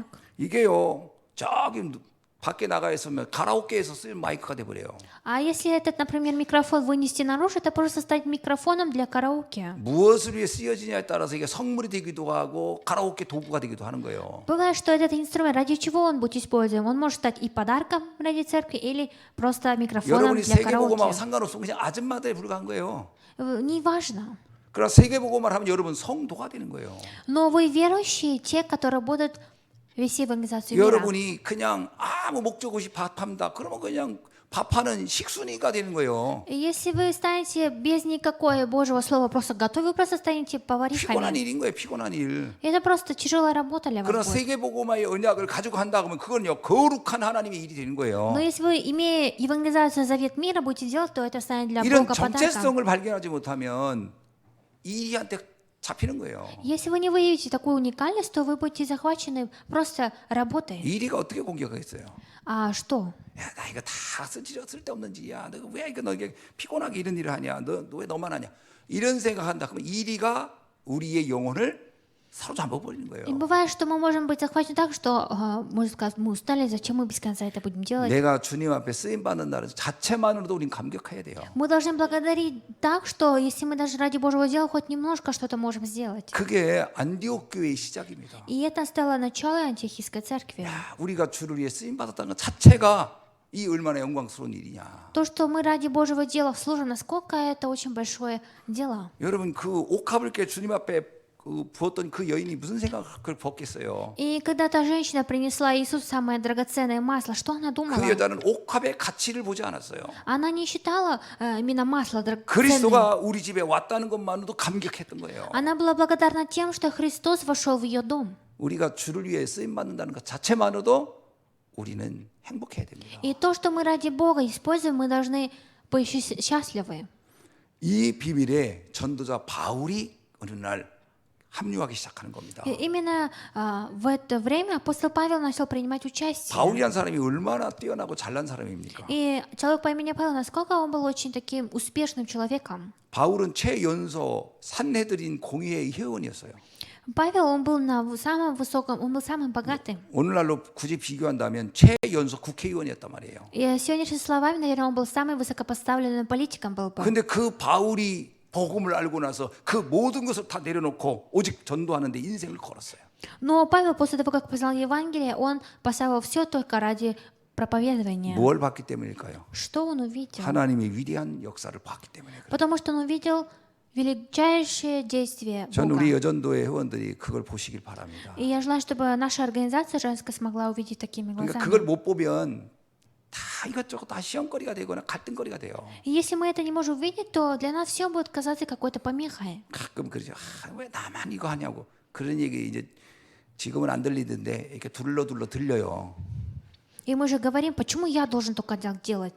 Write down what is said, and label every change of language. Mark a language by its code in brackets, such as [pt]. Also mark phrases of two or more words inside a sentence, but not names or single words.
[ko] 이게요. 저기 밖에 나가 있으면 가라오케에서 쓰는 마이크가 돼 버려요. [ru] А если этот, например, микрофон вынести наружу, это просто стать микрофоном для караоке. [ko] 무엇을 위해 쓰여지냐에 따라서 이게 성물이 되기도 하고 가라오케 도구가 되기도 하는 거예요. [ru] Бывает, что этот инструмент, ради чего он будет используем? Он может стать и подарком ради церкви, или просто микрофоном [ko] 여러분이 [ru] для [ko] 세계복음하고 [ru] караоке. [ko] 상관없으면 그냥 아줌마들에 불과한 거예요. [ru] Неважно. [ko] 그러나 세계복음을 하면 여러분 성도가 되는 거예요. [ru] Но вы верующие, те, которые будут вести в организацию мира. [ko] 여러분이 그냥 아무 목적 없이 밥한다. 그러면 그냥 밥하는 식순이가 되는 거예요. [ru] Если вы станете без никакой Божьего слова просто готовы, вы просто станете [ko] 피곤한 [ru] поварихами. [ko] 일인 거예요. 피곤한 일. [ru] Это просто тяжелая работа для вас [ko] 그러나 [ru] будет. [ko] 세계복음화의 언약을 가지고 한다 그러면 그건요 거룩한 하나님의 일이 되는 거예요. [ru] Но если вы, имея евангелизацию Завет мира, будете делать, то это станет для [ko] 이런 [ru] Бога подарком. [ko] 정체성을 발견하지 못하면 이 일한테 잡히는 거예요. [ru] Если вы не выявите такую уникальность, то вы будете захвачены просто работой. [ko] 이 일이가 어떻게 공격하겠어요? [ru] А что? [ko] 야, 나 이거 다 쓸데없는 짓이야. 너가 왜 이거 너 이게 피곤하게 이런 일을 하냐? 너 왜 너만 하냐? 이런 생각한다. 그러면 이 일이가 우리의 영혼을 사로잡아 버리는 거예요. [ru] И бывает, что мы можем быть захвачены так, что, можно сказать, мы устали, зачем мы без конца это будем делать? [ko] 내가 주님 앞에 쓰임 받는 날은 자체만으로도 우린 감격해야 돼요. [ru] Мы должны благодарить так, что если мы даже ради Божьего дела хоть немножко что-то можем сделать. [ko] 그게 안디옥 교회의 시작입니다. [ru] И это стало начало антиохийской церкви. [ko] 야, 우리가 주를 위해 쓰임 받았다는 것 자체가 이 얼마나 영광스러운 일이냐. [ru] То, что мы ради Божьего дела служим, насколько это очень большое дело. [ko] 여러분 그 옥합을 깨 주님 앞에 부었던 그 여인이 무슨 생각을 벗겠어요? [ru] И когда та женщина принесла Иисусу самое драгоценное масло, что она думала? [ko] 그 여자는 옥합의 가치를 보지 않았어요. [ru] Она не считала именно масло драгоценным. [ko] 그리스도가 우리 집에 왔다는 것만으로도 감격했던 거예요. [ru] Она была благодарна тем, что Христос вошел в ее дом. [ko] 우리가 주를 위해 쓰임 받는다는 것 자체만으로도 우리는 행복해야 됩니다. [ru] И то, что мы ради Бога используем, мы должны быть счастливы. [ko] 이 비밀에 전도자 바울이 어느 날 합류하기 시작하는 겁니다. [ru] И именно в это время апостол Павел начал принимать участие. [ko] 바울이란 사람이 얼마나 뛰어나고 잘난 사람입니까? [ru] И человек по имени Павел, насколько он был очень таким успешным человеком. [ko] 바울은 최연소 산헤드린 공의회의 회원이었어요. [ru] Павел, он был на самом высоком, он был самым богатым. [ko] 오늘날로 굳이 비교한다면 최연소 국회의원이었단 말이에요. [ru] И сегодняшними словами, наверное, он был самым высокопоставленным политиком был бы. [ko] 근데 그 바울이 복음을 알고 나서 그 모든 것을 다 내려놓고 오직 전도하는 데 인생을 걸었어요. [ru] Но Павел, после того, как познал Евангелие, он поставил все только ради проповедования. [ko] 뭘 봤기 때문일까요? [ru] Что он увидел? [ko] 하나님의 위대한 역사를 봤기 때문에 그래요. [ru] Потому что он увидел величайшее действие [ko] 전 우리 [ru] Бога. [ko] 여전도의 회원들이 그걸 보시길 바랍니다. [ru] И я желаю, чтобы наша организация женская смогла увидеть такими [ko] 그러니까 [ru] глазами. [ko] 그걸 못 보면 다 이것저것 다 시험거리가 되거나 갈등거리가 돼요. [ru] И если мы это не можем увидеть, то для нас все будет казаться какой-то помехой. [ko] 가끔 그러죠. 왜 나만 이거 하냐고. 그런 얘기 이제 지금은 안 들리던데 이렇게 둘러둘러 들려요. [ru] И мы же говорим, почему я должен только так делать?